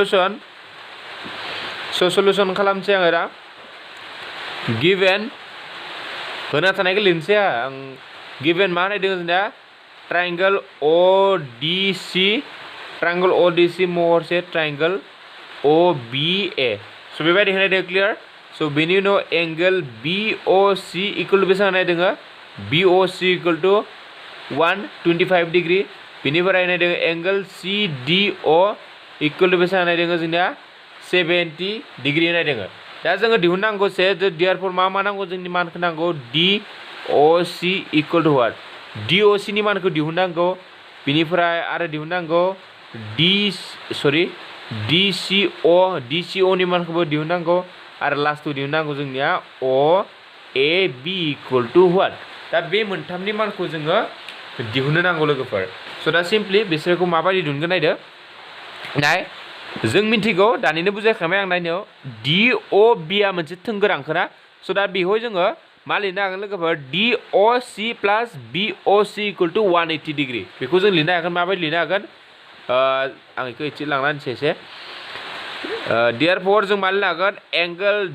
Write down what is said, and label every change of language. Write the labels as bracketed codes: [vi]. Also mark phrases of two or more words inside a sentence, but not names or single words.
[brx] सल्युसन खालामनोसै आङो दा गिभेन होना थानायखौ लिरनोसै आं गिभेन मा होनाय दङ जोंना ट्रायंगल ODC महरसे ट्रायंगल OBA स' बेबायदि होनाय दङ क्लियार स' बेनि उनाव [en] angle BOC equal to [brx] बेसेबां होनाय दङ BOC [en] equal to 125 degree [brx] बेनिफ्राय होनाय दङ [en] angle CDO equal to [brx] बेसेबां होनाय दङ जोंना 70 डिग्री होनाय दङ दा जोङो दिहुननांगौ से देयारफोर मा नांगौ जोंनि मानखौ नांगौ DOC [en] equal to what [brx] DOC नि मानखौ दिहुननांगौ बिनिफ्राय आरो दिहुननांगौ DCO नि मानखौबो दिहुननांगौ आरो लास्टआव दिहुननांगौ जोंनिया OAB [en] equal to what [brx] दा बे मोनथामनि मानखौ जोङो दिहुननो नांगौ लोगोफोर स' दा सिम्पली बिसोरखौ माबायदि दिहुनगोन नायदो नाय जों मिथिगौ दानिनो बुजायखाबाय आं नायनायाव DOB आ मोनसे थोंगोर हांखो ना स' दा बेवहाय जोङो मा लिरनो हागोन लोगोफोर [en] DOC + BOC equal to 180 degree [brx] बेखौ जों लिरनो हागोन माबायदि लिरनो हागोन आं बेखौ एसे लांना होनोसै एसे देयारफर जों मा लिरनो हागोन एंगल